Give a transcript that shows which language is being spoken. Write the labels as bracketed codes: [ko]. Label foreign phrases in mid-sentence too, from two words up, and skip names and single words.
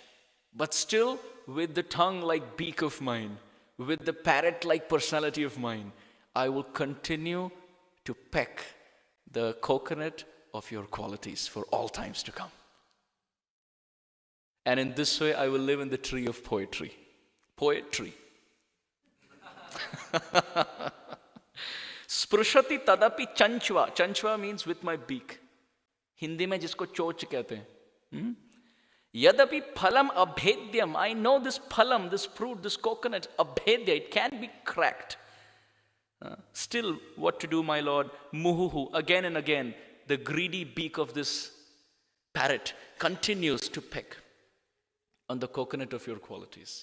[en] But still, with the tongue-like beak of mine, with the parrot-like personality of mine, I will continue to peck the coconut of your qualities for all times to come. And in this way, I will live in the tree of poetry. Poetry. [sa] स्पृशति तदपि चञ्च्वा. [en] Chanchva means with my beak. [hi] हिंदी में जिसको चोंच कहते हैं. [sa] यदपि फलम् अभेद्यम्. [en] I know this phalam, this fruit, this coconut, abhedya, it can be cracked. Still, what to do, my Lord? Muhuhu, again and again, the greedy beak of this parrot continues to peck on the coconut of your qualities.